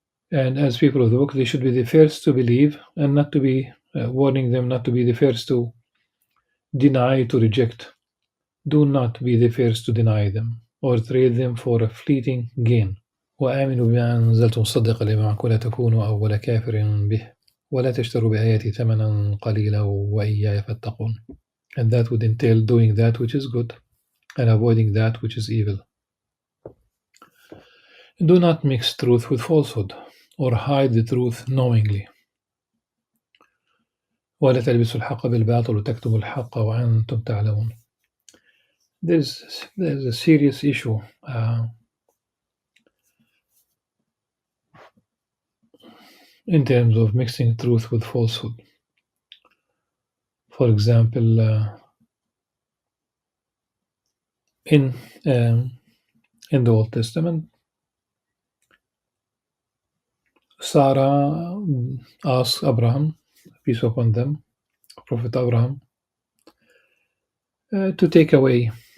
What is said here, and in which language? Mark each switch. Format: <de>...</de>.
<en>And as people of the book, they should be the first to believe, and not to be warning them not to be the first to deny, to reject. Do not be the first to deny them or trade them for a fleeting gain.</en> <ar>وآمنوا بما أنزلت مصدقا لما معكم لا تكونوا أول كافر به ولا تشتروا بآياتي ثمنا قليلا وإياي فاتقون.</ar> <en>And that would entail doing that which is good and avoiding that which is evil. Do not mix truth with falsehood or hide the truth knowingly.</en> <ar>ولا تلبسوا الحق بالباطل وتكتموا الحق وأنتم تعلمون.</ar> <en>There's a serious issue in terms of mixing truth with falsehood. For example, in the Old Testament, Sarah asked Abraham, peace upon them, Prophet Abraham, to take away</en>